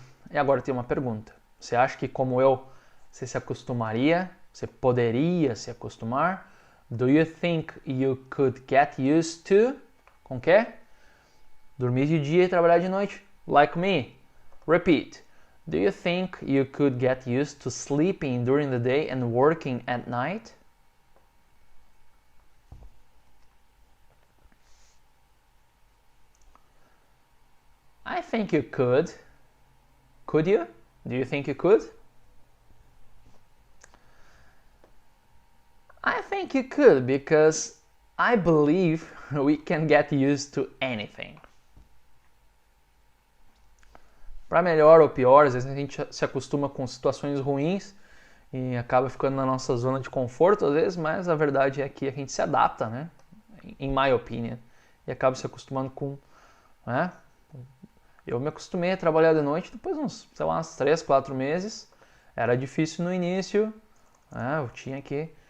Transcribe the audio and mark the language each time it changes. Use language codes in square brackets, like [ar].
[pt] E agora tem uma pergunta. Você acha que, como eu, você se acostumaria? Você poderia se acostumar? [en] Do you think you could get used to? [pt] Com o quê? Dormir de dia e trabalhar de noite. [en] Like me. Repeat. Do you think you could get used to sleeping during the day and working at night? I think you could. Could you? Do you think you could? I think you could because I believe we can get used to anything. [pt] Para melhor ou pior, às vezes a gente se acostuma com situações ruins e acaba ficando na nossa zona de conforto, às vezes, mas a verdade é que a gente se adapta, né? [en] In my opinion. [pt] E acaba se acostumando com... Né? Eu me acostumei a trabalhar de noite depois uns, uns 3, 4 meses. Era difícil no início, né? Eu tinha que